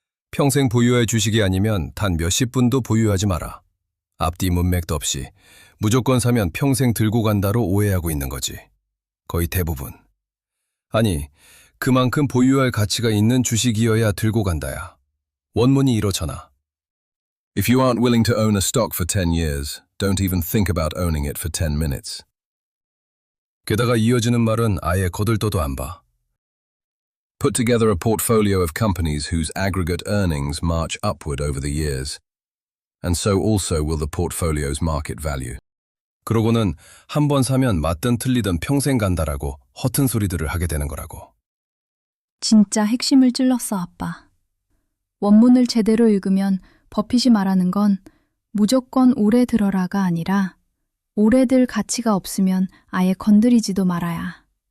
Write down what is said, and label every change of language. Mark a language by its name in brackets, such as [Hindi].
[Korean] 평생 보유할 주식이 아니면 단 몇십 분도 보유하지 마라. 앞뒤 문맥도 없이 무조건 사면 평생 들고 간다로 오해하고 있는 거지. 거의 대부분. 아니, 그만큼 보유할 가치가 있는 주식이어야 들고 간다야. 원문이 이렇잖아. [English] If you aren't willing to own a stock for 10 years, don't even think about owning it for 10 minutes. [Korean] 게다가 이어지는 말은 아예 거들떠도 안 봐. [English] Put together a portfolio of companies whose aggregate earnings march upward over the years, and so also will the portfolio's market value. [Korean] 그러고는 한 번 사면 맞든 틀리든 평생 간다라고 허튼 소리들을 하게 되는 거라고. 진짜 핵심을 찔렀어, 아빠. 원문을 제대로 읽으면 버핏이 말하는 건 무조건 오래 들어라가 아니라 오래 들 가치가 없으면 아예 건드리지도 말아야.